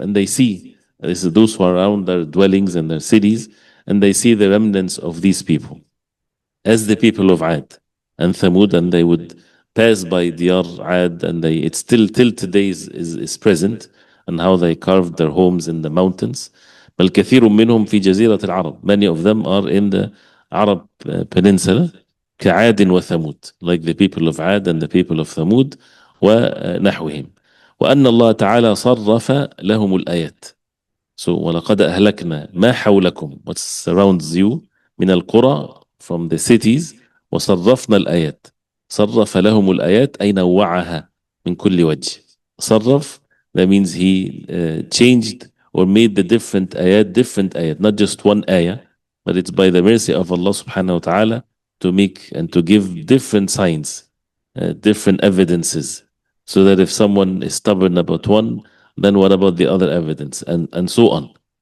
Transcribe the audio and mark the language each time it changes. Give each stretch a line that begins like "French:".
English: And they see, this is those who are around their dwellings and their cities, and they see the remnants of these people. As the people of Ad and Thamud, and they would pass by Diyar Ad, and it's still till today is present, and how they carved their homes in the mountains.
Arabic: بل كثير منهم في جزيرة العرب.
English: Many of them are in the Arab Peninsula.
Arabic: كعاد وثمود,
English: like the people of Ad and the people of Thamud
Arabic: ونحوهم. وأن الله تعالى صرف لهم الآيات. So وَلَقَدْ أَهْلَكْنَا مَا حَوْلَكُمْ,
English: what surrounds you,
Arabic: من القرى,
English: from the cities,
Arabic: وصرفنا الآيات. صرف لهم الآيات أي نوعها من كل وجه.
English: صرف, that means he changed or made the different ayat, not just one ayah, but it's by the mercy of Allah subhanahu wa ta'ala to make and to give different signs, different evidences, so that if someone is stubborn about one, then what about the other evidence, and so on.